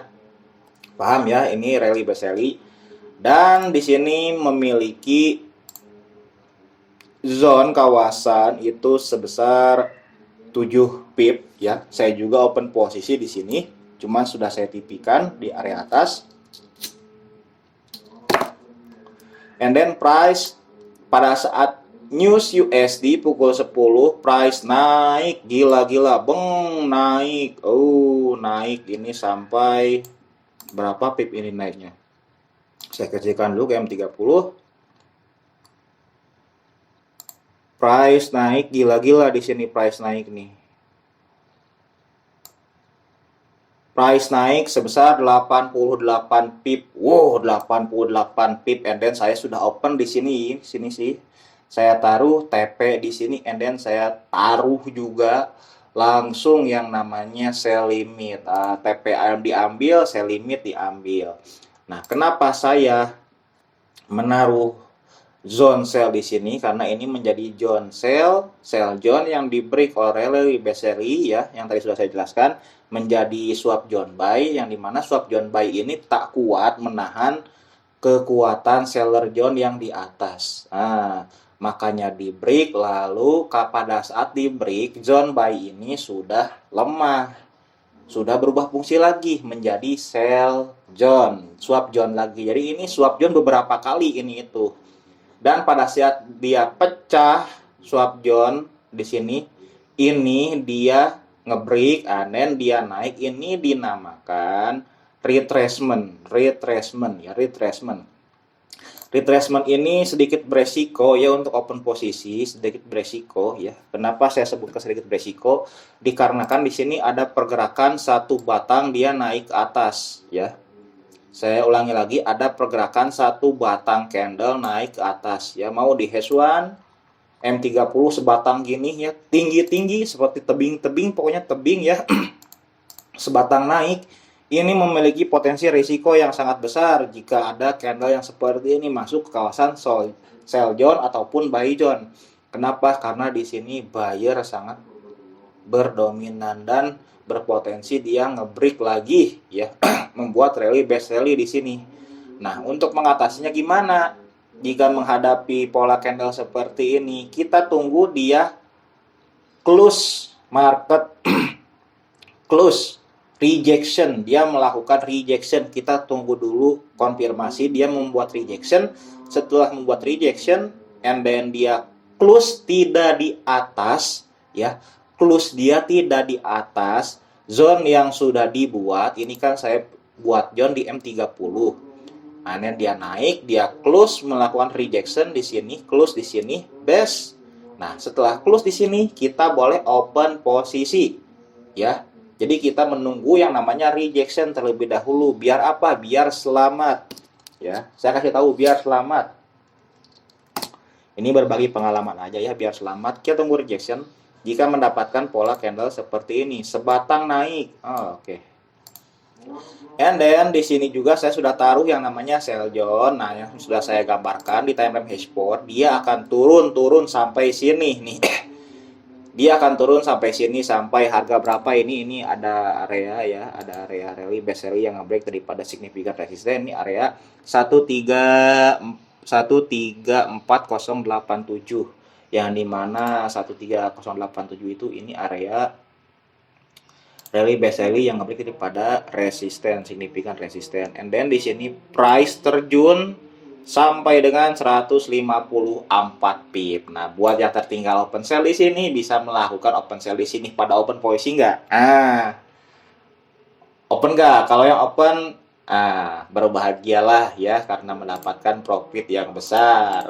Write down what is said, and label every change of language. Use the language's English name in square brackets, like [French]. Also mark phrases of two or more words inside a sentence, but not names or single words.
[Indonesian] Paham ya, ini [English] rally base rally. [Indonesian] Dan di sini memiliki zone kawasan itu sebesar 7 pip ya. Saya juga open posisi di sini, cuma sudah saya tipikan di area atas. [English] And then [Indonesian] price pada saat news USD pukul 10, price naik gila-gila, naik. Naik ini sampai berapa pip ini naiknya? Saya kecilkan dulu ke M30. Price naik gila-gila di sini, price naik nih. price naik sebesar 88 pip. Wow, 88 pip, [English] and then [Indonesian] saya sudah open di sini sih. Saya taruh TP di sini, [English] and then [Indonesian] saya taruh juga langsung yang namanya [English] sell limit. [Indonesian] TP diambil, [English] sell limit [Indonesian] diambil. Nah, kenapa saya menaruh [English] zone sell [Indonesian] di sini? Karena ini menjadi [English] zone sell zone [Indonesian] yang di break oleh [English] rally base rally [Indonesian] ya, yang tadi sudah saya jelaskan, menjadi [English] swap zone buy, [Indonesian] yang dimana [English] swap zone buy [Indonesian] ini tak kuat menahan kekuatan [English] seller zone [Indonesian] yang di atas. Makanya di break, lalu pada saat di break [English] zone buy [Indonesian] ini sudah lemah, sudah berubah fungsi lagi menjadi [English] sell zone, swap zone [Indonesian] lagi. Jadi ini [English] swap zone [Indonesian] beberapa kali ini itu. Dan pada saat dia pecah [English] swap zone [Indonesian] di sini, ini dia ngebreak, [English] and then [Indonesian] dia naik, ini dinamakan retracement ya, retracement. Retracement ini sedikit beresiko ya untuk open posisi, sedikit beresiko ya. Kenapa saya sebutkan sedikit beresiko? Dikarenakan di sini ada pergerakan satu batang dia naik ke atas ya. Saya ulangi lagi, ada pergerakan satu batang candle naik ke atas ya. Mau di H1 M30 sebatang gini ya, tinggi-tinggi seperti tebing-tebing, pokoknya tebing ya. Sebatang naik. Ini memiliki potensi risiko yang sangat besar jika ada candle yang seperti ini masuk ke kawasan [English] sell zone [Indonesian] ataupun [English] buy zone. [Indonesian] Kenapa? Karena di sini buyer sangat berdominan dan berpotensi dia ngebreak lagi ya, membuat [English] rally base rally [Indonesian] di sini. Nah, untuk mengatasinya gimana? Jika menghadapi pola candle seperti ini, kita tunggu dia [English] close market close rejection, [Indonesian] dia melakukan rejection. Kita tunggu dulu konfirmasi dia membuat rejection. Setelah membuat rejection, [English] and then [Indonesian] dia close tidak di atas ya, close dia tidak di atas zone yang sudah dibuat. Ini kan saya buat zone di M30. Nah, dia naik, dia close melakukan rejection di sini, close di sini, best. Nah, setelah close di sini, kita boleh open posisi ya. Jadi kita menunggu yang namanya rejection terlebih dahulu. Biar apa? Biar selamat ya. Saya kasih tahu biar selamat. Ini berbagi pengalaman aja ya, biar selamat. Kita tunggu rejection. Jika mendapatkan pola candle seperti ini, sebatang naik. Oke. [English] And then [Indonesian] di sini juga saya sudah taruh yang namanya [English] sell zone. [Indonesian] Nah, yang sudah saya gambarkan di [English] time frame [Indonesian] H4, dia akan turun sampai sini nih. Dia akan turun sampai sini, sampai harga berapa ini? Ini ada area ya, ada area [English] rally base rally [Indonesian] yang nge-break daripada signifikan resisten. Ini area 134.087, yang dimana 13087 itu ini area [English] rally base rally [Indonesian] yang nge-break daripada resisten, signifikan resisten. [English] And then [Indonesian] di sini price terjun sampai dengan 154 pip. Nah, buat yang tertinggal [English] open sell [Indonesian] di sini, bisa melakukan [English] open sell [Indonesian] di sini pada open posisi nggak? Open nggak? Kalau yang open, berbahagialah ya, karena mendapatkan profit yang besar.